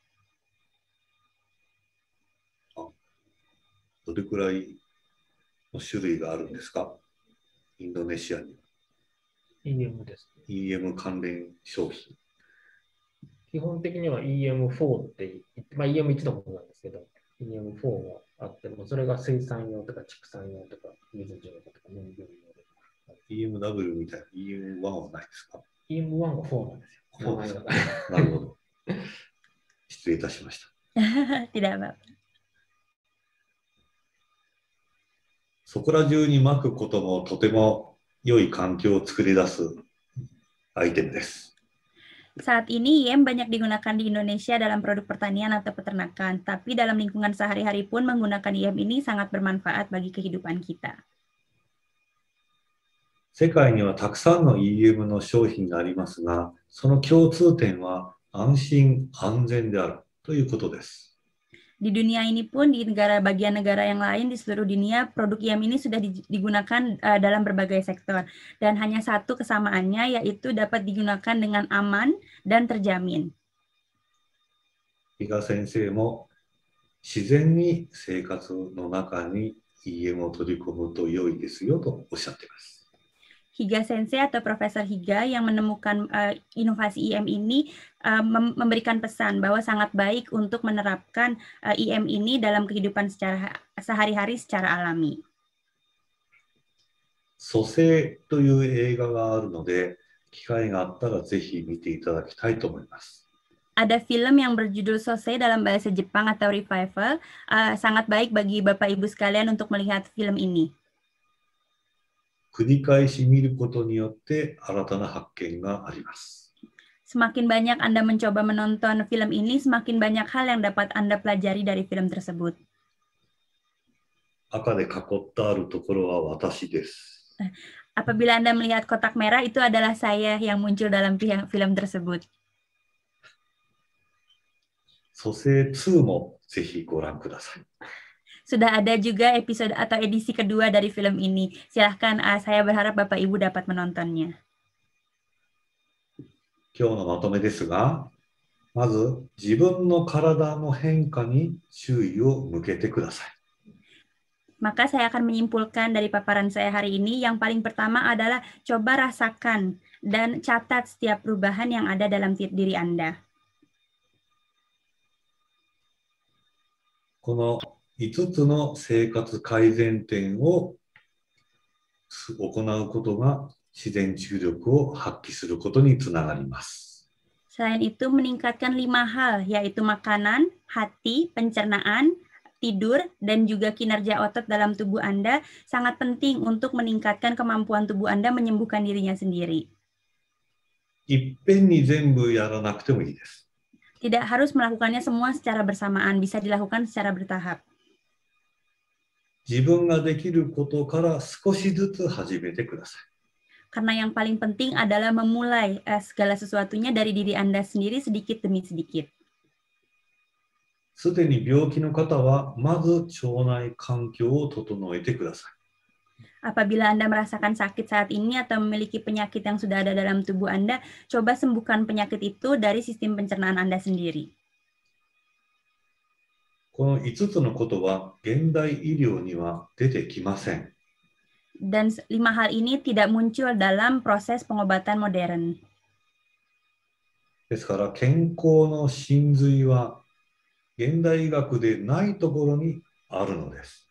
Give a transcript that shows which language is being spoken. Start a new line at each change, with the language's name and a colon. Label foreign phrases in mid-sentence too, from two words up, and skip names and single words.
Japanese: どれくらいの種類があるんですか？インドネシアに。 EM です。 EM 関連商品。基本的には EM4 って言って、EM1 のものなんですけど、EM4 があっても、それが水産用とか畜産用とか水上とか農業用で。 EMW みたいな EM1 はないですか？ EM1 が4なんですよ。そうですか。なるほど。失礼いたしました。
Indonesian: Tidak apa-apa.
Japanese: そこら中にまくこともとても良い環境を作り出すアイテムです。
Indonesian: Saat ini IM banyak digunakan di Indonesia dalam produk pertanian atau peternakan, tapi dalam lingkungan sehari-hari pun menggunakan IM ini sangat bermanfaat bagi kehidupan kita.
Japanese: 世界にはたくさんの EM の商品がありますが、その共通点は安心安全であるということです。
Indonesian: Di dunia ini pun, di bagian negara yang lain di seluruh dunia, produk IM ini sudah digunakan dalam berbagai sektor. Dan hanya satu kesamaannya, yaitu dapat digunakan dengan aman dan terjamin.
Japanese: 比嘉先生も自然に生活の中に EM を取り込むと良いですよとおっしゃっています。
Indonesian: Higa Sensei atau Profesor Higa yang menemukan inovasi IM ini memberikan pesan bahwa sangat baik untuk menerapkan IM ini dalam kehidupan sehari-hari secara alami.
Japanese: 蘇生という映画があるので、機会があったらぜひ見ていただきたいと思います。
Indonesian: Ada film yang berjudul Sosei dalam bahasa Jepang atau Revival, sangat baik bagi Bapak Ibu sekalian untuk melihat film ini.
Japanese: 繰り返し見ることによって新たな発見があります。
Indonesian: Semakin banyak Anda mencoba menonton film ini, semakin banyak hal yang dapat Anda pelajari dari film tersebut.
Japanese: 赤で囲ってあるところは私です。
Indonesian: Apabila Anda melihat kotak merah, itu adalah saya yang muncul dalam film tersebut.
Japanese: 蘇生2もぜひご覧ください。
Indonesian: Sudah ada juga episode atau edisi kedua dari film ini. Silahkan, saya berharap Bapak Ibu dapat menontonnya.
Japanese: 今日のまとめですが、まず自分の体の変化に注意を向けてください。
Indonesian: Maka saya akan menyimpulkan dari paparan saya hari ini, yang paling pertama adalah coba rasakan dan catat setiap perubahan yang ada dalam diri Anda.
Japanese: この5つの生活改善点を行うことが自然注力を発揮することにつながります。
Indonesian: Selain itu, meningkatkan 5 hal, yaitu makanan, hati, pencernaan, tidur, dan juga kinerja otot dalam tubuh Anda sangat penting untuk meningkatkan kemampuan tubuh Anda menyembuhkan dirinya sendiri.
Japanese: いっぺんに全部やらなくてもいいです。
Indonesian: Tidak harus melakukannya semua secara bersamaan, bisa dilakukan secara bertahap.
Japanese: 自分ができることから少しずつ始めてください。
Indonesian: Karena yang paling penting adalah memulai segala sesuatunya dari diri Anda sendiri sedikit demi sedikit.
Japanese: すでに病気の方はまず腸内環境を整えてください。
Indonesian: Apabila Anda merasakan sakit saat ini atau memiliki penyakit yang sudah ada dalam tubuh Anda, coba sembuhkan penyakit itu dari sistem pencernaan Anda sendiri.
Japanese: この5つのことは現代医療には出てきません。
Indonesian: Dan 5 hal ini tidak muncul dalam proses pengobatan modern.
Japanese: ですから健康の真髄は現代医学でないところにあるのです。